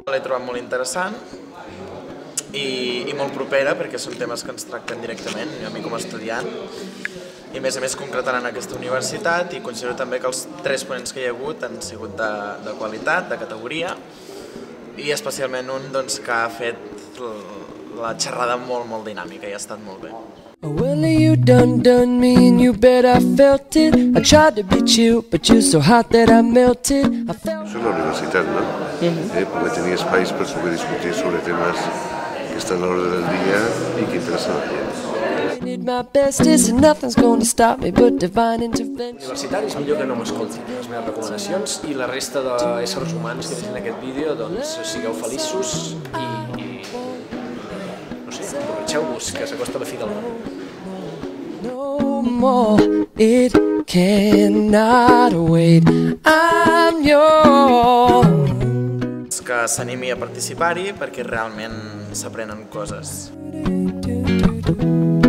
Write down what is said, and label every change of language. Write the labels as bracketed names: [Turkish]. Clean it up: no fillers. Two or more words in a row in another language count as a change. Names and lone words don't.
[Catalan] trobat molt interessant i molt propera perquè són temes que ens tracten directament, a mi com a estudiant, i a més concretaran aquesta universitat, i considero també que els 3 ponents que hi ha hagut han sigut de qualitat, de categoria, i especialment un que ha fet la xerrada molt dinàmica i ha estat molt bé. [English] Well, you done me and you bet I felt it. I tried to be chill, but you're so hot that I melted. [Catalan] Això és la universitat, no? Poder tenir espais per poder discutir sobre temes que estan a l'ordre del dia i que interessen a la gent. Universitaris, millor que no m'escoltin les meves recomanacions, i la resta d'éssers humans que vegin aquest vídeo, doncs sigueu feliços i no sé, emborratxeu-vos, que s'acosta la fi del món. [English] No more, it cannot wait, I'm yours. [Catalan] Que s'animi a participar-hi perquè realment s'aprenen coses.